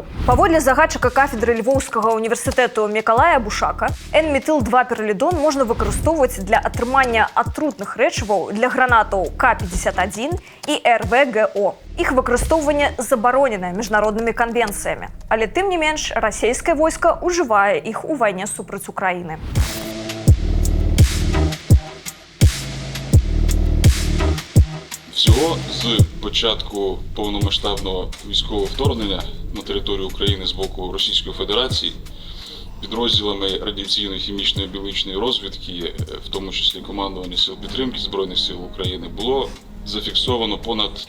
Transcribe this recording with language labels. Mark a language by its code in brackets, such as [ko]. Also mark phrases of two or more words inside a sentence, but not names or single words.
[be] Паводле загадчыка кафедры Львоўскага універсітэту Мікалая Бушака, N-метил-2-піралідон можна використовувати для атрымання атрутных рэчываў для гранатаў К-51 і РВГО. Іх выкарыстоўванне забароненае міжнароднымі канвенцыямі, але тым не менш расійскае войска ўжывае іх у вайне супраць Украіны. [uk] Всього з початку повномасштабного військового вторгнення на територію України з боку Російської Федерації підрозділами радіаційної, хімічної, біологічної розвідки, в тому числі командування Сил підтримки Збройних сил України, було зафіксовано понад